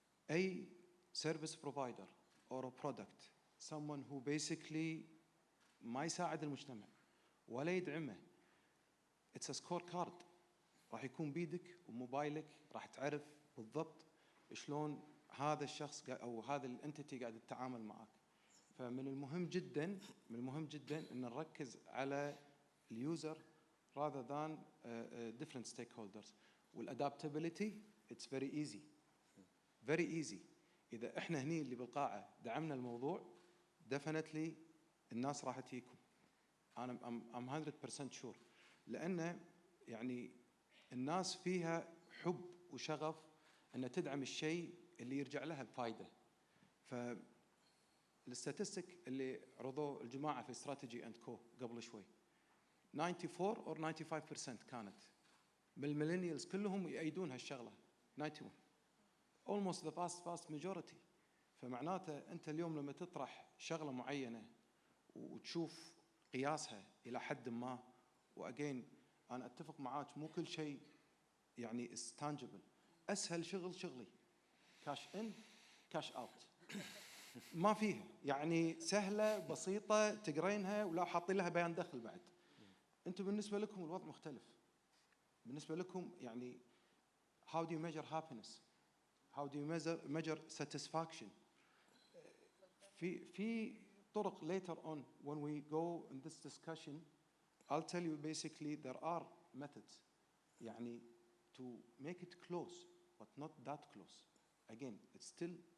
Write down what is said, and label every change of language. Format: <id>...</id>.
<ar>اي</ar> <en>service provider or a product someone who basically</en> <ar>ما يساعد المجتمع ولا يدعمه،</ar> <en>it's a scorecard</en> <ar>راح يكون بيدك وموبايلك، راح تعرف بالضبط شلون هذا الشخص او هذا الانتيتي قاعد يتعامل معك. فمن المهم جدا ان نركز على اليوزر</ar> <en>rather than different stakeholders. والadaptability it's very easy.</en> <ar>اذا احنا هني اللي بالقاعه دعمنا الموضوع</ar> <en>definitely</en> <ar>الناس راح تجيكم. انا</ar> <en>I'm 100% sure،</en> <ar>لان يعني الناس فيها حب وشغف ان تدعم الشيء اللي يرجع لها بفائده. فالستاتستيك اللي عرضوه الجماعه في استراتيجي اند كو قبل شوي 94 or 95% كانت من الميلينيالز كلهم يأيدون هالشغله.</ar> <en>91 almost the vast majority.</en> <ar>فمعناته انت اليوم لما تطرح شغله معينه وتشوف قياسها الى حد ما، واجين انا اتفق معاك مو كل شيء يعني</ar> <en>is tangible.</en> <ar>اسهل شغلي كاش ان كاش اوت ما فيها يعني سهله بسيطه تقرينها ولا حاطين لها بيان دخل بعد. انتم بالنسبه لكم الوضع مختلف. بالنسبه لكم يعني</ar> <en>how do you measure happiness, how do you measure satisfaction.</en> <ar>في طرق</ar> <en>later on when we go in this discussion I'll tell you basically there are methods يعني to make it close but not that close again it's still</en>